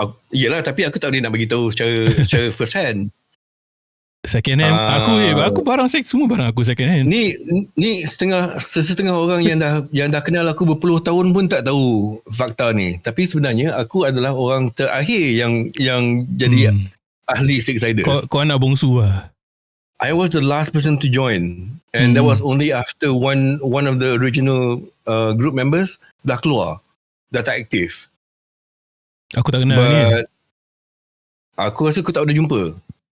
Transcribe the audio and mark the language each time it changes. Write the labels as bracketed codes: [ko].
[ms] Yelah, tapi aku tak boleh nak bagi tahu secara first hand. [en] Second hand. [ms] Aku barang semua barang aku second hand. Ni setengah orang yang dah kenal aku berpuluh tahun pun tak tahu fakta ni. Tapi sebenarnya aku adalah orang terakhir yang jadi ahli Sicksiderz. Kau anak bongsu lah. [en] I was the last person to join, and that was only after one of the original group members dah keluar, dah tak aktif. [ms] Aku tak kenal ni. But aku rasa aku tak pernah jumpa.